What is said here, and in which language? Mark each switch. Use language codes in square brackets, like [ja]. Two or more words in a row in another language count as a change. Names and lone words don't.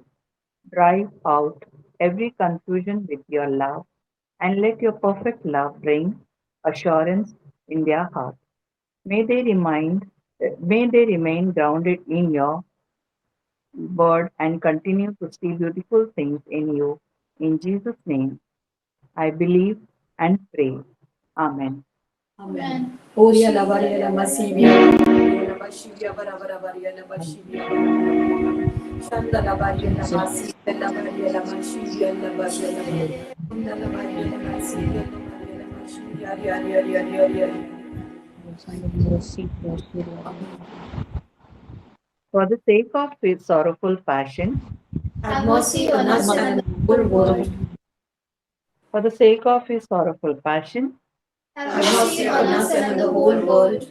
[en] Drive out every confusion with your love and let your perfect love bring assurance in their heart. May they remain grounded in your word and continue to see beautiful things in you. In Jesus' name, I believe and pray. Amen. Amen. Oria la varia la masivia. La masivia bara bara varia la masivia. Shanda la varia la masivia la varia la masivia la varia la varia. Shanda la varia la masivia la varia la masivia. Ari ari ari ari ari ari. For the sake of his sorrowful passion, Have mercy on us and the whole world. for the sake of his sorrowful passion, Have mercy on us and the whole world.